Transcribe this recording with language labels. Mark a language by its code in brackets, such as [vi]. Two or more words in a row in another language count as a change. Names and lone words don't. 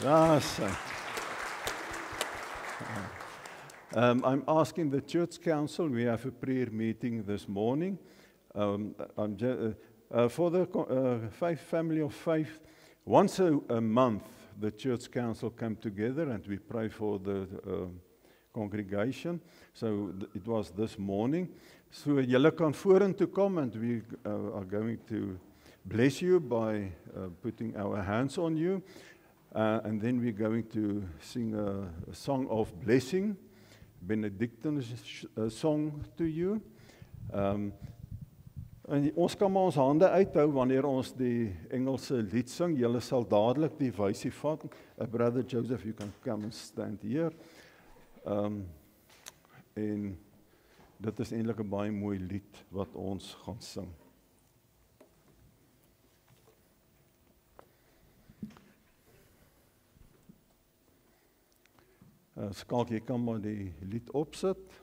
[en] I'm asking the church council, we have a prayer meeting this morning. For the family of faith, once a month, the church council come together and we pray for the congregation. So it was this morning. So [af] julle kan vorentoe kom [en] and we are going to bless you by putting our hands on you. And then we're going to sing a song of blessing, Benedictine song to you. [af] En ons kan maar ons hande uithou wanneer ons die Engelse lied sing. Julle sal dadelik die wysie vat. [en] Brother Joseph, you can come and stand here. [af] En dit is eintlik 'n baie mooi lied wat ons gaan sing. Skalk, jy kan maar die lied opsit.